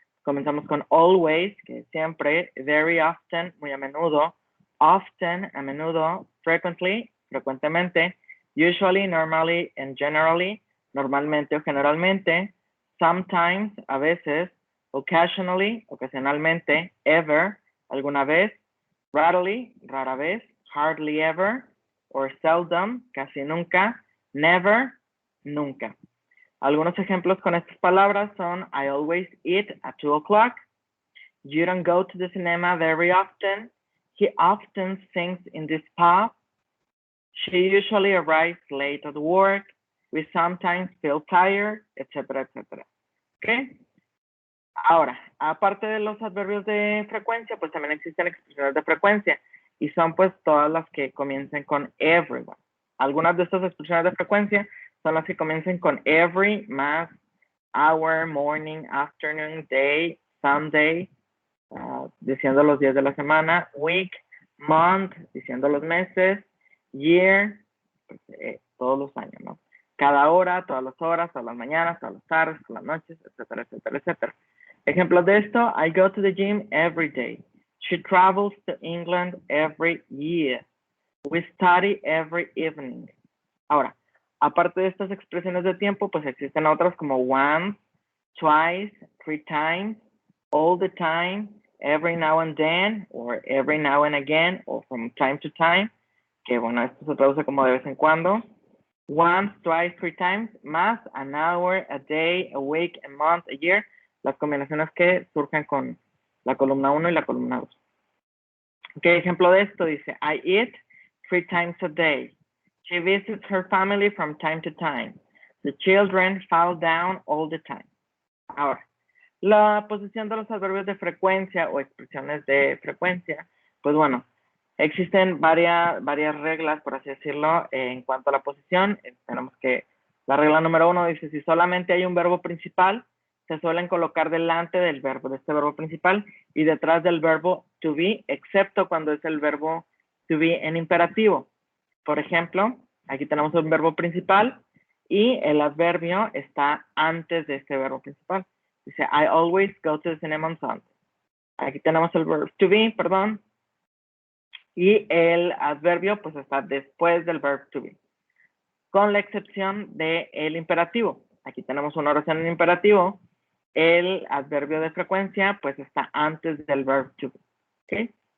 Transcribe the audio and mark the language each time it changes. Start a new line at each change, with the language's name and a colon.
Spanish: Comenzamos con always, que es siempre, very often, muy a menudo, often, a menudo, frequently, frecuentemente, usually, normally, and generally, normalmente o generalmente, sometimes, a veces, occasionally, ocasionalmente, ever, alguna vez, rarely, rara vez, hardly ever, or seldom, casi nunca, never, nunca. Algunos ejemplos con estas palabras son
English: I always eat at 2 o'clock. You don't go to the cinema very often. He often sings in this pub. She usually arrives late at work. We sometimes feel tired,
Spanish: etcétera, etcétera.
English: ¿Ok?
Spanish: Ahora, aparte de los adverbios de frecuencia, pues también existen expresiones de frecuencia y son pues todas las que comiencen con everyone. Algunas de estas expresiones de frecuencia son las que comiencen con every, más, hour, morning, afternoon, day, Sunday, diciendo los días de la semana, week, month, diciendo los meses, year, pues, todos los años, ¿no? Cada hora, todas las mañanas, todas las tardes, todas las noches, etcétera, etcétera, etcétera. Ejemplos de esto,
English: I go to the gym every day. She travels to England every year. We study every evening.
Spanish: Ahora, aparte de estas expresiones de tiempo, pues existen otras como
English: once, twice, three times, all the time, every now and then, or every now and again, or from time to time,
Spanish: que bueno, esto se traduce como de vez en cuando.
English: Once, twice, three times, más, an hour, a day, a week, a month, a year,
Spanish: las combinaciones que surgen con la columna 1 y la columna 2. ¿Qué ejemplo de esto?
English: Dice, I eat 3 times a day. She visits her family from time to time. The children fall down all the time.
Spanish: Ahora, la posición de los adverbios de frecuencia o expresiones de frecuencia, pues bueno, existen varias reglas, por así decirlo, en cuanto a la posición. Tenemos que, la regla número 1 dice, si solamente hay un verbo principal, se suelen colocar delante del verbo, de este verbo principal, y detrás del verbo to be, excepto cuando es el verbo to be en imperativo. Por ejemplo, aquí tenemos un verbo principal y el adverbio está antes de este verbo principal.
English: Dice, I always go to the cinema on Sunday.
Spanish: Aquí tenemos el verbo to be, perdón, y el adverbio pues está después del verbo to be, con la excepción del imperativo. Aquí tenemos una oración en imperativo, el adverbio de frecuencia pues está antes del verbo to be. ¿Okay?